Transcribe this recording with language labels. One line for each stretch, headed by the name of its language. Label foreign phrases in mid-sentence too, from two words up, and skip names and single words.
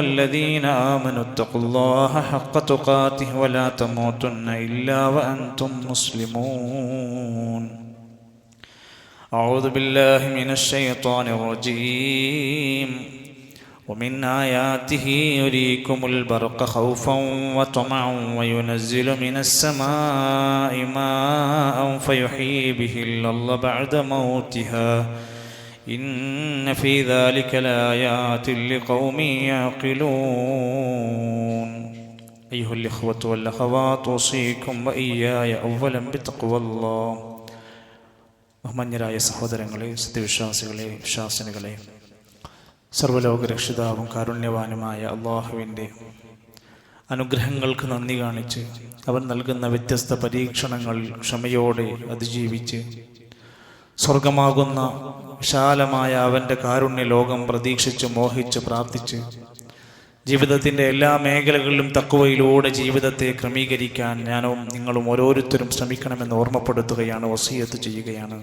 Arabic: الذين آمنوا اتقوا الله حق تقاته ولا تموتن إلا وأنتم مسلمون أعوذ بالله من الشيطان الرجيم ومن آياته يريكم البرق خوفا وطمعا وينزل من السماء ماء فيحيي به الأرض بعد موتها إن في ذلك لآيات لقوم يعقلون أيها الإخوة والأخوات أوصيكم وإياي أولا بتقوى الله
Malayalam: ബഹുമാന്യരായ സഹോദരങ്ങളെ, സത്യവിശ്വാസികളെ, വിശ്വാസിനികളെ, സർവ്വലോക രക്ഷിതാവും കാരുണ്യവാനുമായ അള്ളാഹുവിൻ്റെ അനുഗ്രഹങ്ങൾക്ക് നന്ദി കാണിച്ച് അവൻ നൽകുന്ന വ്യത്യസ്ത പരീക്ഷണങ്ങൾ ക്ഷമയോടെ അതിജീവിച്ച് സ്വർഗമാകുന്ന വിശാലമായ അവൻ്റെ കാരുണ്യ ലോകം പ്രതീക്ഷിച്ച് മോഹിച്ച് പ്രാർത്ഥിച്ച് ജീവിതത്തിൻ്റെ എല്ലാ മേഖലകളിലും തഖ്വയിലൂടെ ജീവിതത്തെ ക്രമീകരിക്കാൻ ഞാനും നിങ്ങളും ഓരോരുത്തരും ശ്രമിക്കണമെന്ന് ഓർമ്മപ്പെടുത്തുകയാണ്, വസിയത്ത് ചെയ്യുകയാണ്.